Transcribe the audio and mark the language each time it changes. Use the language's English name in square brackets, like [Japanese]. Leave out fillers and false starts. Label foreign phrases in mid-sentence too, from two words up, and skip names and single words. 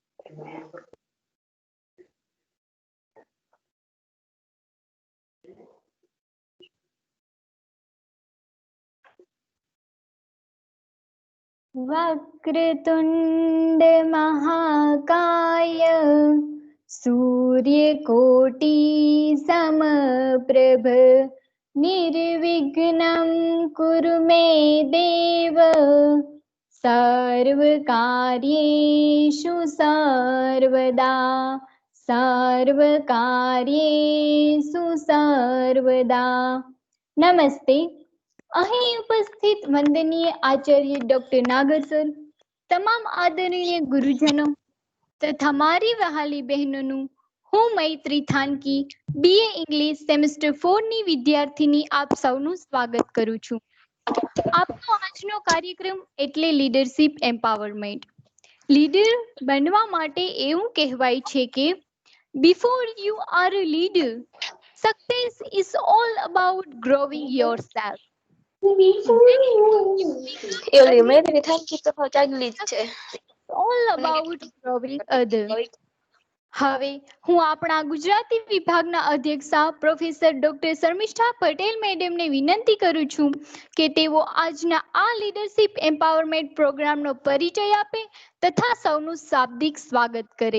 [Sanskrit] वक्रतुंड महाकाय सूर्यकोटि समप्रभ निर्विघ्नं कुरु मे देव सर्वकार्येषु सर्वदा सर्वकार्येषु सर्वदा। नमस्ते। [Gujarati] અહીં ઉપસ્થિત વંદનીય આચાર્ય ડોક્ટર નાગર સર, તમામ આદરણીય ગુરુજનો તથા મારી વહાલી બહેનોનું હું મૈત્રી થાનકી [English] BA English semester 4 [Gujarati] ની વિદ્યાર્થીની આપ સૌનું સ્વાગત કરું છું. આપનો આજનો કાર્યક્રમ એટલે [English] leadership empowerment. [Gujarati] લીડર બનવા માટે એવું કહેવાય છે કે [English] before you are a leader, success is all about growing yourself. All about growing other. [Gujarati] હવે હું આપણા ગુજરાતી વિભાગના અધ્યક્ષા પ્રોફેસર ડોક્ટર શર્મિષ્ઠા પટેલ મેડમને વિનંતી કરું છું કે તેઓ આજના આ [English] leadership empowerment [Gujarati] પ્રોગ્રામનો પરિચય આપે તથા સૌનું શાબ્દિક સ્વાગત કરે.